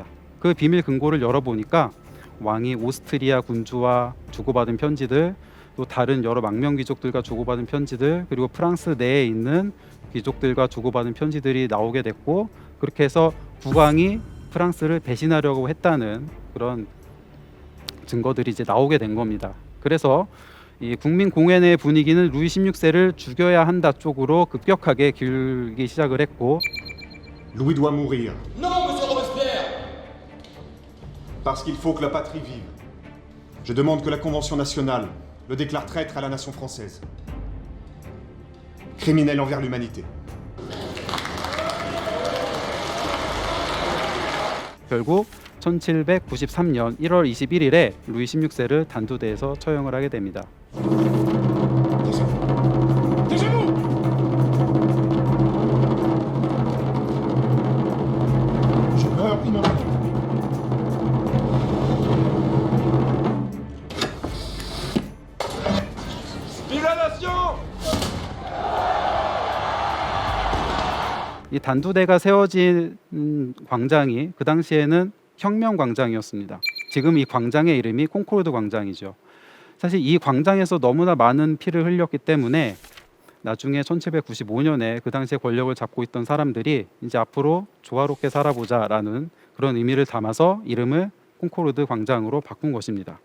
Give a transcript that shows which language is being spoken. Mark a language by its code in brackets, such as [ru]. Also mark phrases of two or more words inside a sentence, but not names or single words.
[ko] 그 비밀 금고를 열어보니까 왕이 오스트리아 군주와 주고받은 편지들, 또 다른 여러 망명 귀족들과 주고받은 편지들, 그리고 프랑스 내에 있는 귀족들과 주고받은 편지들이 나오게 됐고, 그렇게 해서 국왕이 프랑스를 배신하려고 했다는 그런 증거들이 이제 나오게 된 겁니다. 그래서 이 국민공회 내 분위기는 루이 16세를 죽여야 한다 쪽으로 급격하게 기울기 시작을 했고, [fr] Louis doit mourir. Non, monsieur Robespierre! Parce qu'il faut que la patrie vive. Je demande que la Convention nationale le déclare traître à la nation française. Criminel envers l'humanité. [ko] 결국 1793년 1월 21일에 루이 16세를 단두대에서 처형을 하게 됩니다. [fr] Je meurs ignorant. Vive la nation! [ko] 이 단두대가 세워진 광장이 그 당시에는 혁명광장이었습니다. 지금 이 광장의 이름이 콩코르드 광장이죠. 사실 이 광장에서 너무나 많은 피를 흘렸기 때문에 나중에 1795년에 그 당시에 권력을 잡고 있던 사람들이 이제 앞으로 조화롭게 살아보자라는 그런 의미를 담아서 이름을 콩코르드 광장으로 바꾼 것입니다.